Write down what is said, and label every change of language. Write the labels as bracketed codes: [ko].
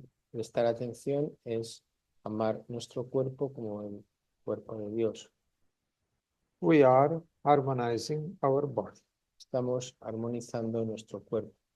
[es] prestar atención es amar nuestro cuerpo como el cuerpo de Dios. [en] We are harmonizing our body. [es] Estamos armonizando nuestro cuerpo.